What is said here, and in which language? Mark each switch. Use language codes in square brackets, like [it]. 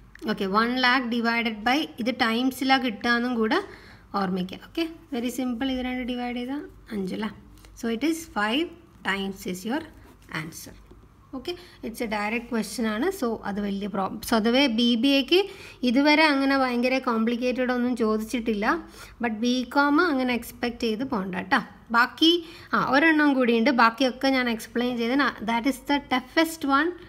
[ml] Okay, 1 lakh divided by ഇത് ടൈംസിലാണ് കിട്ടുകയെന്നും കൂടെ ഓർമ്മിക്കുക. Okay, very simple. ഇത് രണ്ട് ഡിവൈഡ് ചെയ്താൽ 5 അല്ലേ? [en] So it is 5 times is your answer. [ml] Okay, [en] it's a direct question [ml] ആണ്. സോ അത് വലിയ സ്വതവേ BBAക്ക് ഇതുവരെ അങ്ങനെ ഭയങ്കര കോംപ്ലിക്കേറ്റഡ് ഒന്നും ചോദിച്ചിട്ടില്ല. ബട്ട് BCom അങ്ങനെ എക്സ്പെക്റ്റ് ചെയ്ത് പോകണ്ട കേട്ടോ. ബാക്കി ഒരെണ്ണം കൂടിയുണ്ട്. ബാക്കിയൊക്കെ ഞാൻ എക്സ്പ്ലെയിൻ ചെയ്ത് [en] That is the toughest one.